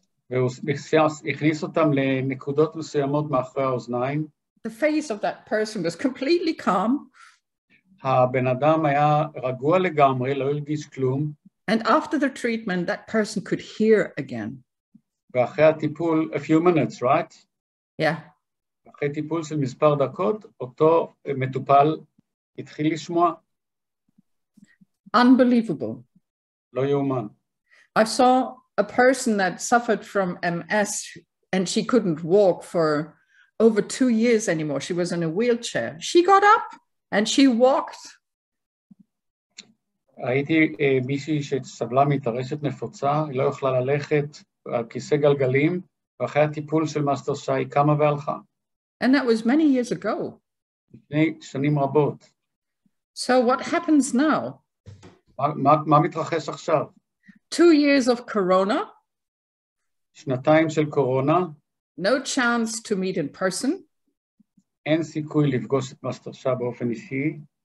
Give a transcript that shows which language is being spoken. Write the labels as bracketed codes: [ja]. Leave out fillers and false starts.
[he] והוא הכניס אותם לנקודות מסוימות מאחורי האוזניים. [en] The face of that person was completely calm. [he] הבן אדם היה רגוע לגמרי, לא הרגיש כלום. [en] And after the treatment, that person could hear again. [he] ואחרי הטיפול, [en] a few minutes, right? Yeah. [he] אחרי טיפול של מספר דקות, אותו מטופל התחיל לשמוע, [en] Unbelievable. [he] לא יאומן. [en] I saw a person that suffered from MS and she couldn't walk for over 2 years anymore. She was in a wheelchair. She got up and she walked. [he] ראיתי מישהי שסבלה מתרשת נפוצה, היא לא יכלה ללכת על כיסא גלגלים, ואחרי הטיפול של מאסטר שי היא קמה והלכה. [en] And that was many years ago. [he] לפני שנים רבות. [en] So what happens now? [he] מה מתרחש עכשיו? [en] 2 years of corona. [he] שנתיים של קורונה. [en] No chance to meet in person. [he] אין סיכוי לפגוש את מאסטר שי באופן אישי.